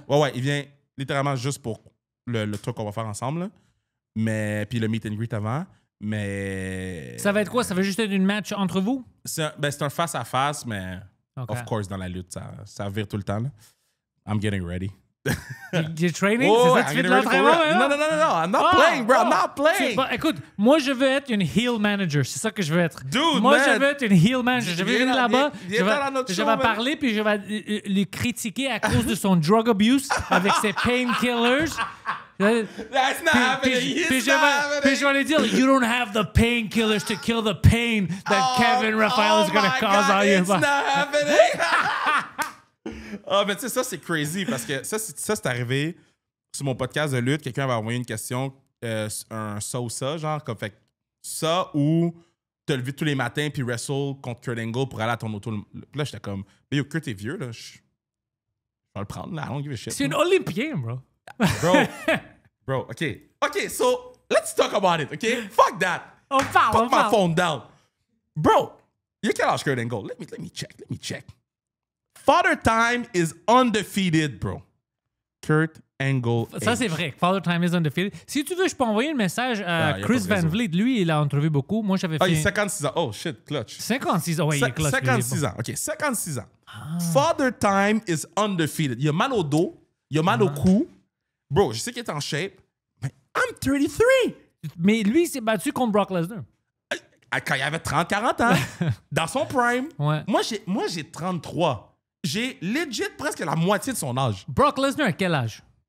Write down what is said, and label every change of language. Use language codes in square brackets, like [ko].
[fr] Ouais, il vient littéralement juste pour le truc qu'on va faire ensemble. Là. Mais puis le meet and greet avant. Mais... Ça va être quoi? Ça va juste être une match entre vous? C'est un face-à-face, mais of course, dans la lutte, ça vire tout le temps. [en] Là. I'm getting ready. You're training? [fr] C'est ça que tu fais de l'entraînement? [en] Non, I'm not playing, bro. I'm not playing. [fr] Écoute, moi, je veux être une heel manager. C'est ça que je veux être. [en] Dude, [fr] moi, je veux être une heel manager. Je vais venir là-bas, je vais parler, puis je vais le critiquer à cause de son drug abuse avec ses painkillers. [en] That's not happening. It's not happening. Puis je vais lui dire, you don't have the painkillers to kill the pain that Kevin Raphael is going to cause on you. It's not happening. [fr] Mais tu sais, ça, c'est crazy parce que ça, c'est arrivé sur mon podcast de lutte. Quelqu'un avait envoyé une question, un ça ou ça, genre, comme fait ça ou te lever tous les matins puis wrestle contre Kurt Angle pour aller à ton auto. Puis là, j'étais comme, yo, Kurt est vieux, là. Je vais le prendre, là. I don't give a shit. C'est un Olympien, bro. [en] Bro, OK, so let's talk about it, OK? Fuck that. [fr] On parle. [en] Put my phone down. Bro, you quel âge Kurt Angle? Let me check. Father Time is undefeated, bro. Kurt Angle. [fr] Ça, c'est vrai. [en] Father Time is undefeated. [fr] Si tu veux, je peux envoyer un message à Chris Van Vliet. Lui, il a entrevu beaucoup. Moi, j'avais fait... il a 56 ans. Oh, shit, clutch. 56 ans. Oui, il est clutch. 56 ans. OK, 56 ans. [en] Father Time is undefeated. [fr] Il a mal au dos. Il a mal au cou. Bro, je sais qu'il est en shape. [en] Mais I'm 33. [fr] Mais lui, il s'est battu contre Brock Lesnar. Quand il avait 30-40 ans. Dans son prime. Ouais. Moi, j'ai 33. J'ai legit presque la moitié de son âge. Brock Lesnar, à quel âge?